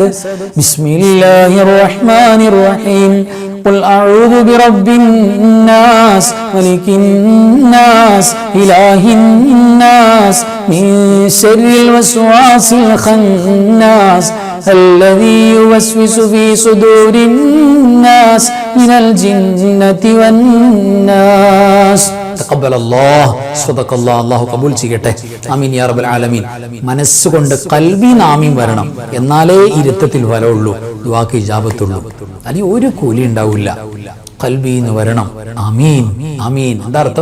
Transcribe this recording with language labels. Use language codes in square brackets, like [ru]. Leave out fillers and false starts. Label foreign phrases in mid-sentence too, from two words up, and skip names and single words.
[ar] بسم الله الرحمن الرحيم قل أعوذ برب الناس ملك الناس إله الناس من شر الوسواس الخناس الذي يوسوس في صدور الناس من الجنة والناس تقبل الله صدق الله. [ml] അല്ലാഹു കബൂൽ ചെയ്യട്ടെ. [ar] آمين يا رب العالمين. [ml] മനസ്സുകൊണ്ട് ഖൽബിൽ ആമീൻ വരണം, എന്നാലേ ഇരുത്തത്തിൽ ഫലമുള്ളൂ, ദുആക്ക് ഇജാബത്തുള്ളൂ. അതിന് ഒരു കൂലി ഉണ്ടാവില്ല. ഖൽബിന്ന് വരണം. [ar] آمين آمين. [ml] എന്താ അർത്ഥം?